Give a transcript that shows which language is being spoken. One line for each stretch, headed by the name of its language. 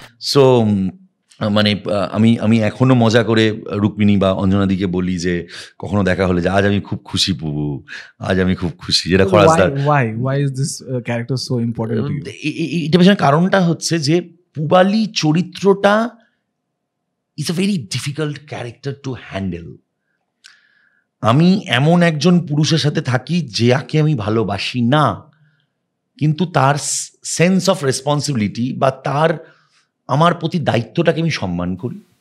Bangla: So মানে আমি এখনো মজা করে রুক্মিণী বা অঞ্জনাদিকে বলি যে কখনো দেখা হলে যে আজ আমি খুব খুশি পুবু, আজ আমি খুব খুশি, যেটা খরাজদার।
English: Why is this character so important to you?
Bangla: এটা পেছনে কারণটা হচ্ছে যে পুবালি চরিত্রটা
English: It's a very difficult character to handle.
Bangla: আমি এমন একজন পুরুষের সাথে থাকি যাকে আমি ভালোবাসি না, কিন্তু তার সেন্স অফ রেসপন্সিবিলিটি বা তার আমার প্রতি দায়িত্বটাকে আমি সম্মান করি।